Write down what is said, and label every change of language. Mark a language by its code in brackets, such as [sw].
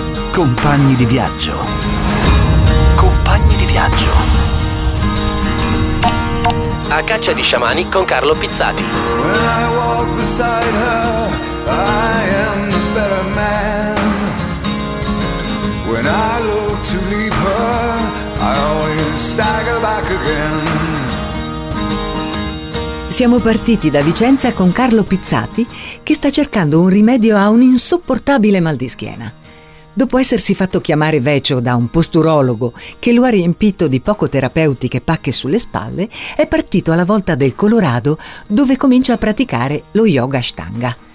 [it] Compagni di viaggio. Compagni di viaggio. A caccia di sciamani con Carlo Pizzati. [en] When I walk beside her, I am the better man. When I look to leave her, I always stagger back again. [it] Siamo partiti da Vicenza con Carlo Pizzati, che sta cercando un rimedio a un insopportabile mal di schiena. Dopo essersi fatto chiamare vecio da un posturologo che lo ha riempito di poco terapeutiche pacche sulle spalle, è partito alla volta del Colorado, dove comincia a praticare lo yoga Ashtanga.